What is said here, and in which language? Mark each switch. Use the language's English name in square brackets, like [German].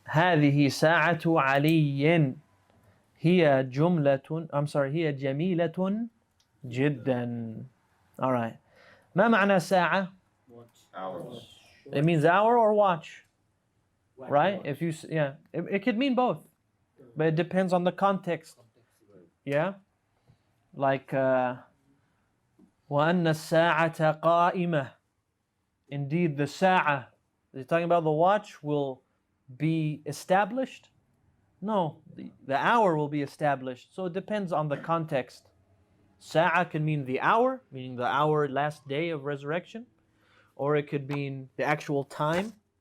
[Arabic] هذه ساعة علي. هي جملة. [English] I'm sorry. [Arabic] هي جميلة جدا. [English] All right. [Arabic] ما معنى ساعة? [English] Hours. It means hour or watch. Right? If you yeah, it could mean both, but it depends on the context. Yeah, like [Arabic] وأن الساعة قائمة. [English] Indeed, the sa'a. They're talking about the watch will be established. No, the hour will be established. So it depends on the context. Sa'a can mean the hour, meaning the hour last day of resurrection, or it could mean the actual time.